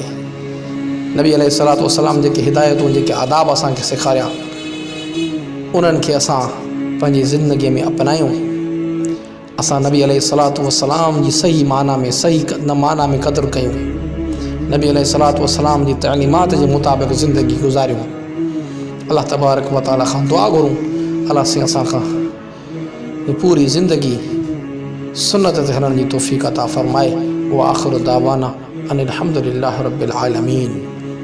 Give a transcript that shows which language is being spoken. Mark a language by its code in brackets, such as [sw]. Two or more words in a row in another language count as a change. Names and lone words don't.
[sd] नबी [ar] عليه الصلاة والسلام [sd] जेके हिदायतूं, जेके आदाब असांखे सेखारिया, उन्हनि खे असां पंहिंजी ज़िंदगीअ में अपनायूं। असां नबी [ar] عليه الصلاة والسلام [sd] जी सही माना में, सही माना में क़दुरु कयूं, नबी [ar] عليه الصلاة والسلام [sd] जी तालीमात जे मुताबिक़ ज़िंदगी गुज़ारियूं। [ar] الله تبارك وتعالى [sd] खां दुआ घुरूं, अल्लाह साईं असां खां पूरी ज़िंदगी सुन्नत ते हलण जी तौफ़ीक़ अता फ़रमाए। [ar] و آخر دعوانا أن الحمد لله رب العالمين.